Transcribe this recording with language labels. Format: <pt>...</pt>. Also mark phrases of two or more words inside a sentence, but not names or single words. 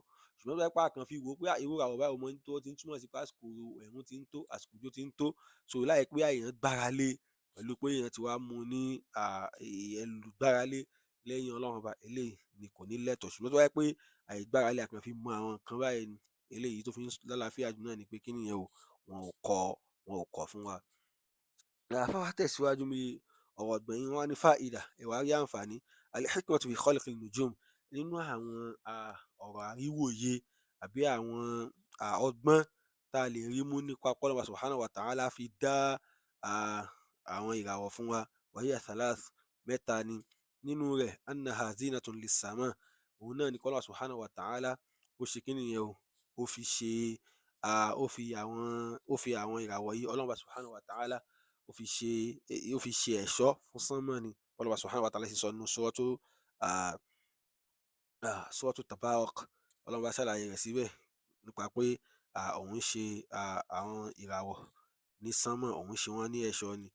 <yo>Ṣùgbọ́n tó bá jẹ́ pé a kàn fi wò ó pé irú ìràwọ̀ báyìí ó ti ń túmọ̀ sí pé àsìkò ẹ̀rùn ti ń tó, àsìkò òjò ti ń tó, so láì pé èèyàn gbára lé pẹ̀lú pé èèyàn ti wá mú ní ẹlùgbára lé lẹ́yìn Ọlọ́run Ọba, eléyìí ni kò ní lẹ́tọ̀ọ́. Ṣùgbọ́n tó bá jẹ́ pé àìgbára lé a kàn fi mọ àwọn nǹkan báyìí ni, eléyìí tó fi ń lálàáfíà jù náà ni pé kíni yẹn o, wọn ò kọ̀ fún wa. Àfáà wá tẹ̀síwájú bí ọ̀rọ̀ gbẹ̀yìn wọn ní fáìdà, ẹ wá rí àǹfààní</yo> <ar>الحكمة في خلق نجوم,</ar> <yo>nínú àwọn ọ̀rọ̀ àríwòye àbí àwọn ọgbọ́n tá a lè rí mú nípa pé Ọlọ́run</yo> <ar>سبحانه وتعالى</ar> <yo>fi dá àwọn ìràwọ̀ fún wa,</yo> <ar>وهي ثلاث,</ar> <yo>mẹ́ta ni. Nínú rẹ̀</yo> <ar>أنها زينة للسماء,</ar> <yo>òun náà ni Ọlọ́run</yo> <ar>سبحانه وتعالى</ar> <yo>ó ṣe kíni yẹn o, ó fi àwọn ìràwọ̀ yìí Ọlọ́run</yo> <ar>سبحانه وتعالى</ar> <yo>ó fi ṣe ẹ̀ṣọ́ fún sánmọ̀ ni. Ọlọ́run</yo> <ar>سبحانه وتعالى</ar> <yo>sì sọ nínú suratu Tabarak, Ọlọ́run bá ṣàlàyé rẹ̀ síbẹ̀ nípa pé òun ṣe àwọn ìràwọ̀ ní sánmọ̀, òun ṣe wọ́n ní ẹ̀ṣọ́ ni.</yo>